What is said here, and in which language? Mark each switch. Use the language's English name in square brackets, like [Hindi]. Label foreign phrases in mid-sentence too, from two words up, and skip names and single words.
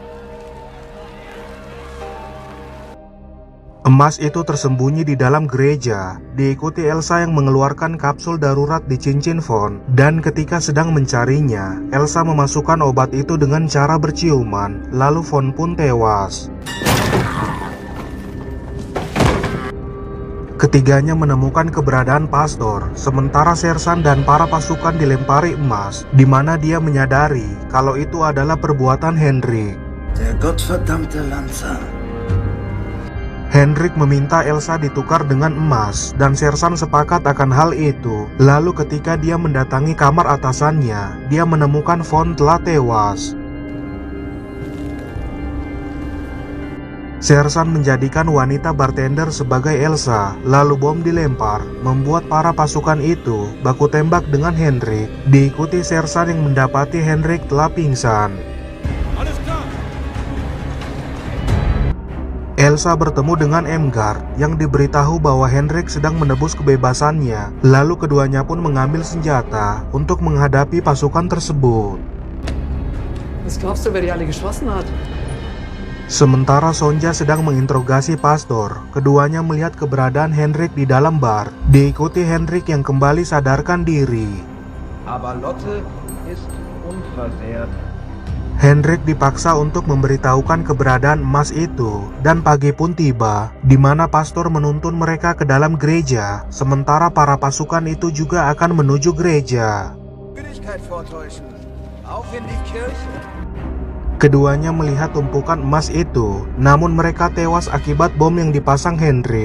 [Indonesian] Emas itu tersembunyi di dalam gereja, diikuti Elsa yang mengeluarkan kapsul darurat di cincin Von, dan ketika sedang mencarinya, Elsa memasukkan obat itu dengan cara berciuman, lalu Von pun tewas. Ketiganya menemukan keberadaan pastor, sementara Sersan dan para pasukan dilempari emas, di mana dia menyadari kalau itu adalah perbuatan Henrik. [German] Der gottverdammte Lanza. [Indonesian] Henrik meminta Elsa ditukar dengan emas, dan Sersan sepakat akan hal itu. Lalu ketika dia mendatangi kamar atasannya, dia menemukan Von telah tewas. Sersan menjadikan wanita bartender sebagai Elsa, lalu bom dilempar, membuat para pasukan itu baku tembak dengan Hendrik. Diikuti Sersan yang mendapati Hendrik telah pingsan. Elsa bertemu dengan Emgard yang diberitahu bahwa Hendrik sedang menebus kebebasannya, lalu keduanya pun mengambil senjata untuk menghadapi pasukan tersebut. [German] Was glaubst du, wer die alle geschossen hat? [Indonesian] Sementara Sonja sedang menginterogasi pastor, keduanya melihat keberadaan Hendrik di dalam bar. Diikuti Hendrik yang kembali sadarkan diri. [German] Aber Lotte ist unversehrt. [Indonesian] Hendrik dipaksa untuk memberitahukan keberadaan emas itu, dan pagi pun tiba, di mana pastor menuntun mereka ke dalam gereja, sementara para pasukan itu juga akan menuju gereja. Keduanya melihat tumpukan emas itu, namun mereka tewas akibat bom yang dipasang Hendrik.